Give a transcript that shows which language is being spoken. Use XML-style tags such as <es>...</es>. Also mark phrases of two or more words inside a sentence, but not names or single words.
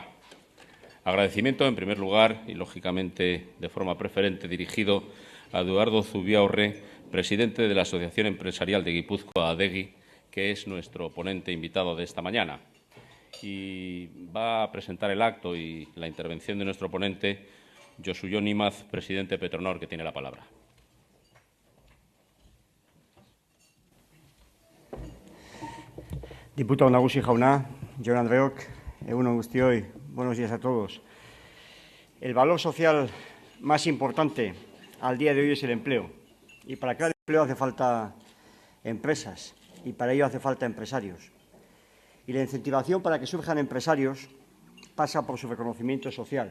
<es>Agradecimiento, en primer lugar, y lógicamente de forma preferente, dirigido a Eduardo Zubiaurre, presidente de la Asociación Empresarial de Guipúzcoa, ADEGI, que es nuestro ponente invitado de esta mañana. Y va a presentar el acto y la intervención de nuestro ponente, Josu Jon Imaz, presidente de Petronor, que tiene la palabra.</es> <eu>Diputado Nagusi jauna, Jon Andreok, egun on guztioi,</eu> <es>buenos días a todos. El valor social más importante al día de hoy es el empleo. Y para crear empleo hace falta empresas y para ello hace falta empresarios. Y la incentivación para que surjan empresarios pasa por su reconocimiento social.</es>